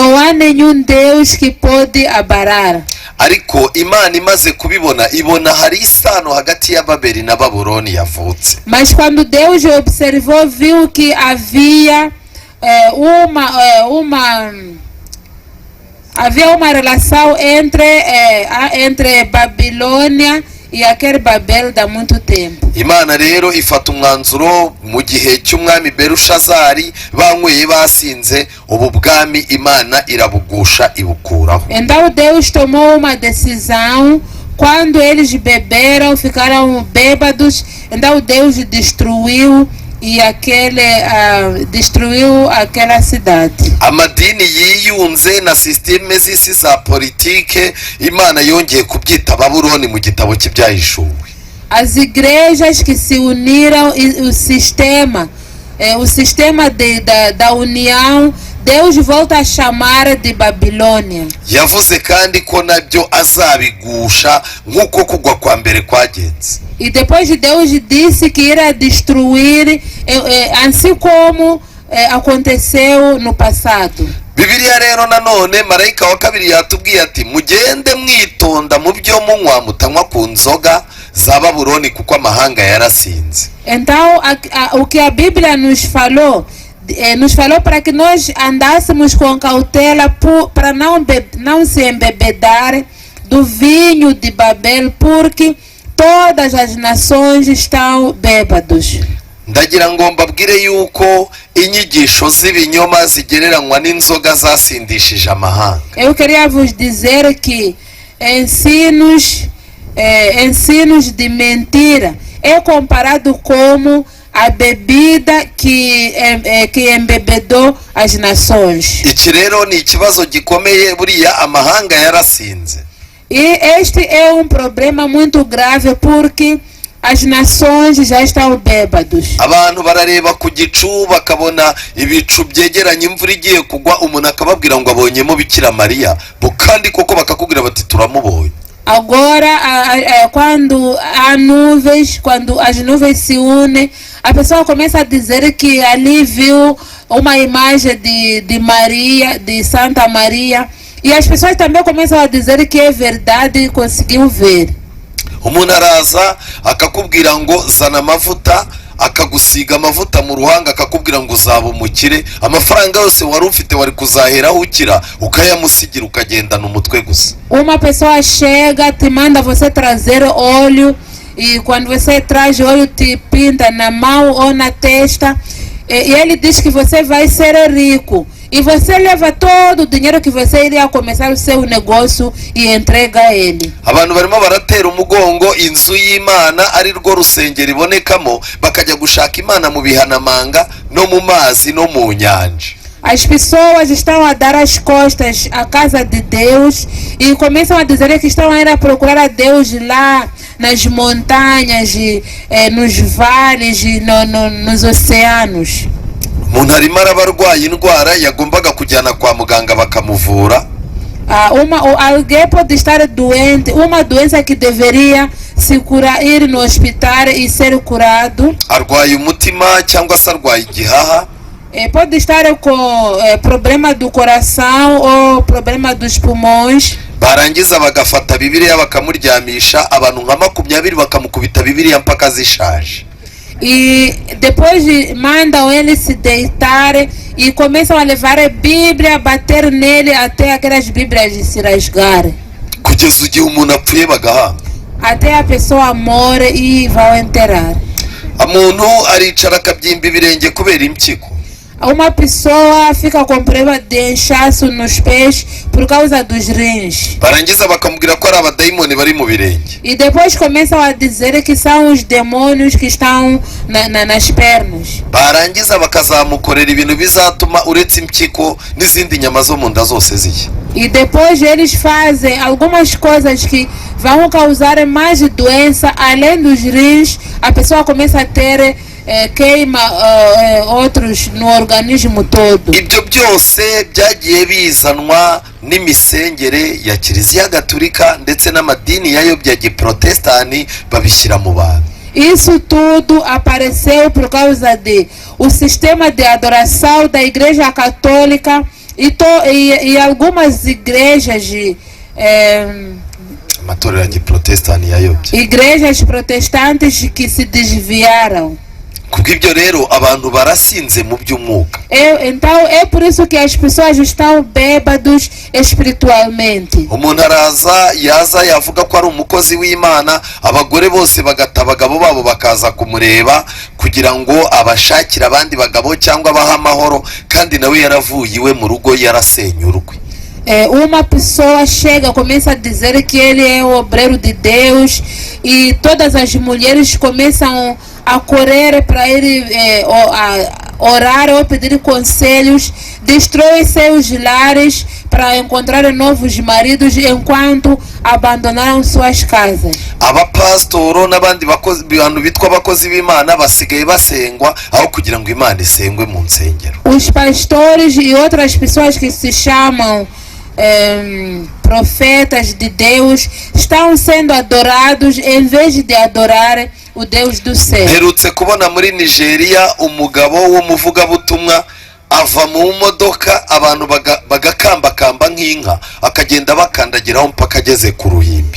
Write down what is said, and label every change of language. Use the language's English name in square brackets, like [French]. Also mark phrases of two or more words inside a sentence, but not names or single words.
[Portuguese] Não há nenhum Deus que pode abalar. [Kinyarwanda] Ariko Imana imaze kubibona, ibona hari isano hagati ya Babeli na Babuloni yavutse. [Portuguese] Mas quando Deus observou, viu que havia uma relação entre Babilônia e aquele Babel da muito tempo. [Kinyarwanda] Imana rero ifata umwanzuro mu gihe cy'umwami Belushazari, banyweye basinze, ubu bwami Imana irabugusha ibukuraho. [Portuguese] Então Deus tomou uma decisão. Quando eles beberam, ficaram bêbados, então Deus destruiu aquela cidade. [Kinyarwanda] Amadini yiyunze na systeme z'isi za politike, Imana yongeye kubyita Babuloni mu gitabo cy'ibyahishuwe. [Portuguese] As igrejas que se uniram, o sistema da união, Deus volta a chamar de Babilônia. [Kinyarwanda] yavuze kandi ko nabyo azabigusha nk'uko kugwa kwa mbere kwagenze. [Portuguese] E depois Deus disse que irá destruir, assim como aconteceu no passado. [Kinyarwanda] Bibiliya rero nanone marayika wa kabiri yatubwiye ati mugende mwitonda mu byo munywa mutanywa ku nzoga za Babuloni kuko amahanga yarasinze. [Portuguese] Então o que a Bíblia nos falou para que nós andássemos com cautela para não se embebedar do vinho de Babel, porque todas as nações estão bêbados. [Kinyarwanda] Ndagira ngo mbabwire yuko inyigisho z'ibinyoma zigereranywa n'inzoga zasindishije amahanga. [Portuguese] Eu queria vos dizer que ensinos de mentira é comparado como a bebida que embebedou as nações. [Kinyarwanda] Iki rero ni ikibazo gikomeye, buriya amahanga yarasinze. [Portuguese] E este é problema muito grave porque as nações já estão bêbados. [Kinyarwanda] Abantu barareba ku gicu bakabona ibicu byegeranye imvura igiye kugwa, umuntu akababwira ngo abonyemo Bikira Mariya, kandi koko bakakubwira bati turamubonye. [Portuguese] Agora, quando as nuvens se unem, a pessoa começa a dizer que ali viu uma imagem de Maria, de Santa Maria, e as pessoas também começam a dizer que é verdade e conseguiu ver. [Kinyarwanda] Umuntu araza akakubwira ngo zana amavuta, akagusiga amavuta mu ruhanga, akakubwira ngo uzaba umukire, amafaranga yose wari ufite wari kuzaheraho ukira, ukayamusigira ukagendana umutwe gusa. [Portuguese] Uma pessoa chega, te manda você trazer óleo, e quando você traz óleo te pinta na mão ou na testa, e ele diz que você vai ser rico. E você leva todo o dinheiro que você iria começar o seu negócio e entrega a ele. [Kinyarwanda] Abantu barimo baratera umugongo inzu y'Imana ari rwo rusengero ibonekamo, bakajya gushaka Imana mu bihanamanga no mu mazi no mu nyanja. [Portuguese] As pessoas estão a dar as costas à casa de Deus e começam a dizer que estão a ir a procurar a Deus lá nas montanhas, nos vales, nos oceanos. [Kinyarwanda] Umuntu arimo araba arwaye indwara yagombaga kujyana kwa muganga bakamuvura. [Portuguese] Alguém pode estar doente, uma doença que deveria se curar, ir no hospital e ser curado. [Kinyarwanda] Arwaye umutima cyangwa se arwaye igihaha. [Portuguese] Pode estar com problema do coração ou problema dos pulmões. [Kinyarwanda] Barangiza bagafata Bibiliya bakamuryamisha, abantu nka 20 bakamukubita Bibiliya mpaka zishaje. [Portuguese] E depois mandam ele se deitar e começam a levar a Bíblia, bater nele até aquelas Bíblias se rasgarem. [Kinyarwanda] Kugeza igihe umuntu apfuye bagahamba. [Portuguese] Até a pessoa morre e vão enterrar. [Kinyarwanda] Umuntu aricara akabyimba ibirenge kubera impyiko. [Portuguese] Uma pessoa fica com problema de inchaço nos pés por causa dos rins. [Kinyarwanda] Barangiza bakamubwira ko ari abadayimoni bari mu birenge. [Portuguese] E depois começam a dizer que são os demônios que estão nas pernas. [Kinyarwanda] Barangiza bakazamukorera ibintu bizatuma uretse impyiko n'izindi nyama zo mu nda zose zishya. [Portuguese] E depois eles fazem algumas coisas que vão causar mais doença, além dos rins, a pessoa começa a ter queima outros no organismo todo. [Kinyarwanda] Ibyo byose byagiye bizanwa n'imisengere ya Kiliziya Gatolika ndetse n'amadini yayobya giprotestani babishyira mu bantu. [Portuguese] Isso tudo apareceu por causa o sistema de adoração da Igreja Católica e algumas igrejas [Kinyarwanda] amatorero ya giprotestani yayobye. [Portuguese] Igrejas protestantes que se desviaram. [Kinyarwanda] Kubw'ibyo rero abantu barasinze mu by'umwuka. [Portuguese] Então é por isso que as pessoas estão bêbados espiritualmente. [Kinyarwanda] Umuntu yaza yavuga ko ari umukozi w'Imana, abagore bose bagata abagabo babo bakaza kumureba kugira ngo abashakire abandi bagabo cyangwa abaha amahoro, kandi nawe yaravuye iwe mu rugo yarasenyurwe. [Portuguese] Uma pessoa chega, começa a dizer que ele é o obreiro de Deus e todas as mulheres começam a correr para ele orar ou pedir conselhos, destrói seus lares para encontrar novos maridos enquanto abandonaram suas casas. [Kinyarwanda] abapasitoro n'abandi bantu bitwa abakozi b'Imana basigaye basengwa aho kugira ngo Imana isengwe mu nsengero. [Portuguese] Os pastores e outras pessoas que se chamam profetas de Deus estão sendo adorados em vez de adorar o Deus do céu. [Kinyarwanda] Mperutse kubona muri Nigeria umugabo w'umuvugabutumwa ava mu modoka abantu bagakambakamba nk'inka akagenda bakandagiraho mpaka ageze ku ruhimbi.